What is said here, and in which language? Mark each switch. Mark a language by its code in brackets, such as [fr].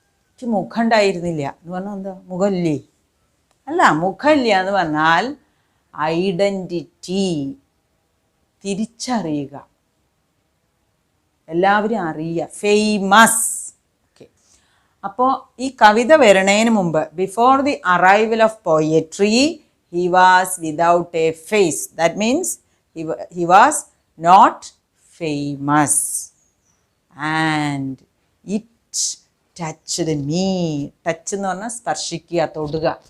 [ml] എനിക്ക് മുഖം ഉണ്ടായിരുന്നില്ല എന്ന് പറഞ്ഞാൽ എന്താ? മുഖമില്ലേ? അല്ല, മുഖമില്ല എന്ന് പറഞ്ഞാൽ ഐഡൻറ്റിറ്റി, തിരിച്ചറിയുക, എല്ലാവരും അറിയുക, ഫേമസ്. ഓക്കെ. അപ്പോൾ ഈ കവിത വരണേന് മുമ്പ്, [en] Before the arrival of poetry, he was without a face. That means he was not famous. And it touched me. [ml] Touch എന്ന് പറഞ്ഞാൽ സ്പർശിക്കുക, തൊടുക.